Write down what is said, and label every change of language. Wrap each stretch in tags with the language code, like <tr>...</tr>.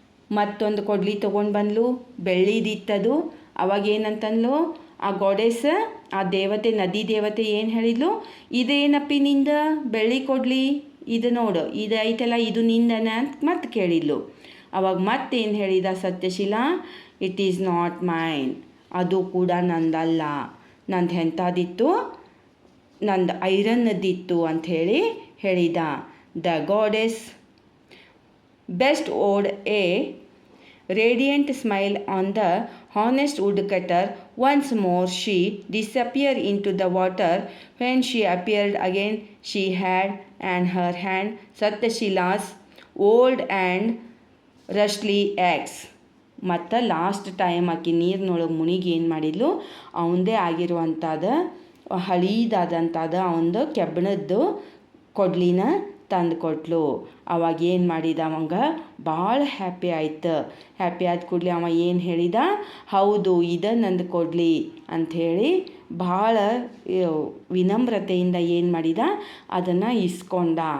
<kn>ಮತ್ತೊಂದು ಕೊಡ್ಲಿ ತೊಗೊಂಡು ಬಂದ್ಲು, ಬೆಳ್ಳಿದಿತ್ತದು. ಅವಾಗೇನಂತಂದ್ಲು ಆ ಗಾಡೆಸ್, ಆ ದೇವತೆ, ನದಿ ದೇವತೆ ಏನು ಹೇಳಿದ್ಲು, ಇದೇನಪ್ಪಿ ನಿಂದ ಬೆಳ್ಳಿ ಕೊಡ್ಲಿ, ಇದು ನೋಡು, ಇದು ಐತಲ್ಲ, ಇದು ನಿಂದನ ಅಂತ ಮತ್ತೆ ಕೇಳಿದ್ಲು. ಅವಾಗ ಮತ್ತೇನು ಹೇಳಿದ ಸತ್ಯಶೀಲಾ,</kn> <en>it is not mine,</en> <kn>ಅದು ಕೂಡ ನಂದಲ್ಲ, ನಂದು ಎಂಥದಿತ್ತು, ನಂದು ಐರನ್ನದಿತ್ತು ಅಂಥೇಳಿ ಹೇಳಿದ.</kn> <en>The goddess bestowed a radiant smile on the honest woodcutter. Once more she disappeared into the water. When she appeared again, she had in her hand Satyashila's old and rusty axe.</en> <kn>ಮತ್ತು last time ಆಕಿ ನೀರಿನೊಳಗೆ ಮುನಿಗಿ ಏನು ಮಾಡಿದ್ಲು, ಅವನದೇ ಆಗಿರುವಂಥದ್ದು ಹಳೀದಾದಂಥದ್ದು ಅವನದು ಕೆಬ್ಬಣದ್ದು ಕೊಡ್ಲಿನ ತಂದು ಕೊಟ್ಲು. ಅವಾಗ ಏನು ಮಾಡಿದ, ಅವಂಗ ಭಾಳ ಹ್ಯಾಪಿ ಆಯ್ತು. ಹ್ಯಾಪಿ ಆದ ಕೂಡಲೇ ಅವ ಏನು ಹೇಳಿದ, ಹೌದು ಇದು ನಂದು ಕೊಡ್ಲಿ ಅಂಥೇಳಿ ಭಾಳ ವಿನಮ್ರತೆಯಿಂದ ಏನು ಮಾಡಿದ, ಅದನ್ನು ಇಸ್ಕೊಂಡ.</kn>